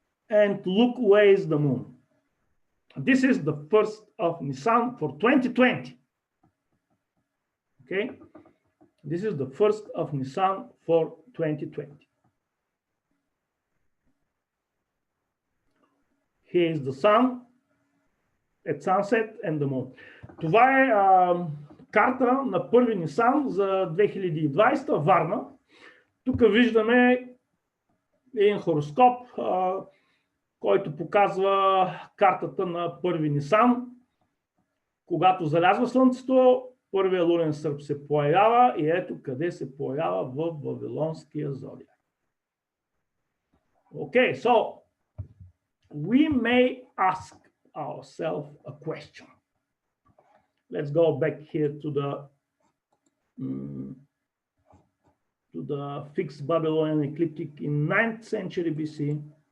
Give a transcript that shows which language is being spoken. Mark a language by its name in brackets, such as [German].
[English] And look where is the moon. This is the 1st of Nisan for 2020. Okay. This is the 1st of Nisan for 2020. Here is the sun at sunset and the moon. [Bulgarian] Това е карта на 1 Нисан за 2020 Варна. Тук виждаме един хороскоп, който показва картата на 1 Нисан. Когато залязва слънцето, първият лунен сърп се появява и ето къде се появява в Вавилонския зодиак. [English] Okay, so we may ask ourselves a question. Let's go back here to the fixed Babylonian ecliptic in 9th century BC.